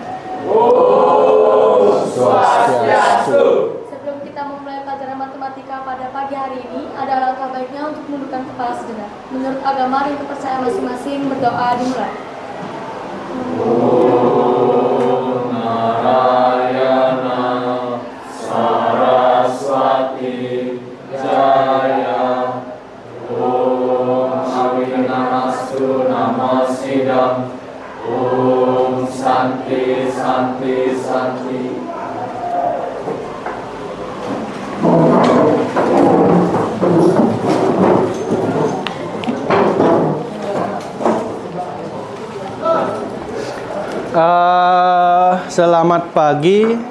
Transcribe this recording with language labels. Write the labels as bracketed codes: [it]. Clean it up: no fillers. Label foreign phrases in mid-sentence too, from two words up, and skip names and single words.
[sa] Swastiastu. [id] Sebelum kita memulai pelajaran matematika pada pagi hari ini, ada alangkah baiknya untuk menundukkan kepala sejenak. Menurut agama dan kepercayaan masing-masing, berdoa dimulai. [sa] Narayana Saraswati Jaya Om Awinamastu Namasidam Om Santi Santi Santi. [id] Selamat pagi.